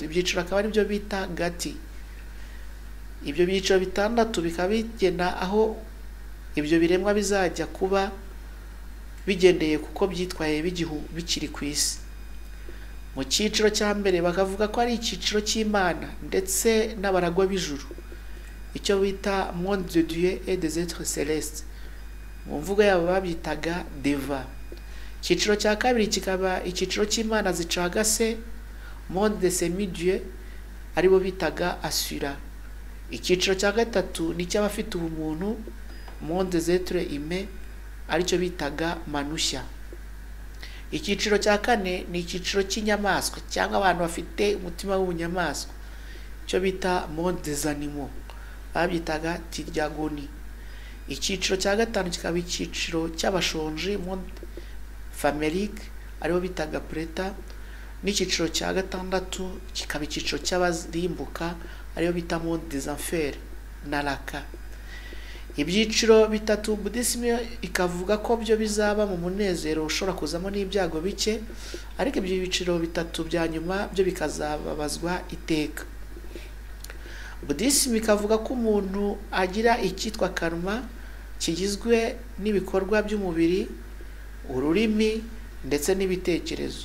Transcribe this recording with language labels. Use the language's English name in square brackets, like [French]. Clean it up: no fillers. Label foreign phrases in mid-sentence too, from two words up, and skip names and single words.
[Kinyarwanda] Ibyiciro akaba ari byo bita gati. Ibyo byiciro bitandatu bikaba bigena aho ibyo biremwa bizajya kuba bigendeye kuko byitwaye bikiri ku isi. Mu cyiciro cya mbere bakavuga ko ari icyiciro cy'Imana ndetse n'abaragwa b'ijuru, icyo bita [French] monde de Dieu et des êtres célestes. [Kinyarwanda] Mu mvugo yabo babyitaga deva. Icyiciro cya kabiri kikaba icyiciro cy'Imana zicagase, [French] monde de semi-dieu, [Kinyarwanda] aribo bitaga asura. Icyiciro cya gatatu ni cy'abafite ubumuntu, [French] monde des êtres humains, [Kinyarwanda] aricyo bitaga manushya. Icyiciro cya kane ni icyiciro cy'inyamaswa cyangwa abantu bafite umutima w'ubunyamaswa, cyo bita [French] monde des animaux, [Kinyarwanda] babyitaga tiryagoni. Icyiciro cya gatanu kikaba icyiciro cy'abashonji, [French] monde famelique, [Kinyarwanda] aribo bitaga preta. N'icyiciro cya gatandatu kikaba icyiciro cy'abarimbuka, aribo bita [French] monde des enfers, [Kinyarwanda] naraka. Ibyiciro bitatu Buddhisme ikavuga ko byo bizaba mu munezero ushobora kuzamo n'ibyago bike, ariko ibyo biciro bitatu bya nyuma byo bikazababazwa iteka. Buddhisme ikavuga ko umuntu agira icyitwa karma kigizwe n'ibikorwa by'umubiri, ururimi ndetse n'ibitekerezo.